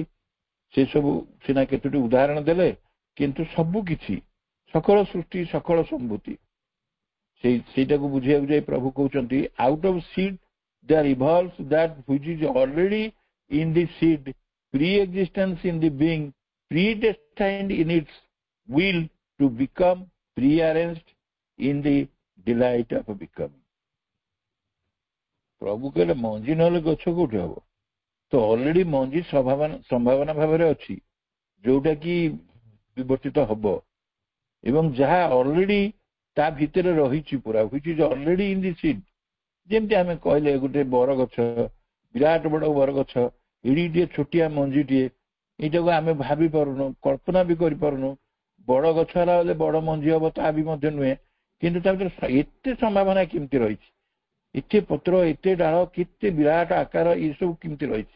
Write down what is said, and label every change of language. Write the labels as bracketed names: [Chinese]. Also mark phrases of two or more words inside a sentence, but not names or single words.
[Odia] ସେ ସବୁ ସିନା କେତୋଟି ଉଦାହରଣ ଦେଲେ, କିନ୍ତୁ ସବୁ କିଛି, ସକଳ ସୃଷ୍ଟି, ସକଳ ସମ୍ଭୂତି, ସେଇଟାକୁ ବୁଝିବାକୁ ଯାଇ ପ୍ରଭୁ କହୁଛନ୍ତି [English] out of seed there evolves that which is already in the seed, pre existence in the being, predestined in its will to become prearranged in the delight of becoming। [Odia] ପ୍ରଭୁ କହିଲେ ମଞ୍ଜି ନହେଲେ ଗଛ କୋଉଠି ହବ? ତ ଅଲରେଡି ମଞ୍ଜି ସମ୍ଭାବନା ଭାବରେ ଅଛି, ଯୋଉଟା କି ବିବର୍ତ୍ତିତ ହବ ଏବଂ ଯାହା ଅଲରେଡି ତା ଭିତରେ ରହିଛି ପୁରା, [English] which is already in the seed, [Odia] ଯେମିତି ଆମେ କହିଲେ ଗୋଟେ ବରଗଛ, ବିରାଟ ବଡ ବରଗଛ, ଏଡ଼ିଟିଏ ଛୋଟିଆ ମଞ୍ଜିଟିଏ, ଏଇଟାକୁ ଆମେ ଭାବି ପାରୁନୁ, କଳ୍ପନା ବି କରିପାରୁନୁ। ବଡ ଗଛ ହେଲା ବେଳେ ବଡ ମଞ୍ଜି ହବ ତା ବି ମଧ୍ୟ ନୁହେଁ, କିନ୍ତୁ ତା ଭିତରେ ଏତେ ସମ୍ଭାବନା କେମିତି ରହିଛି, ଏତେ ପତ୍ର, ଏତେ ଡାଳ, କେତେ ବିରାଟ ଆକାର, ଏସବୁ କେମିତି ରହିଛି।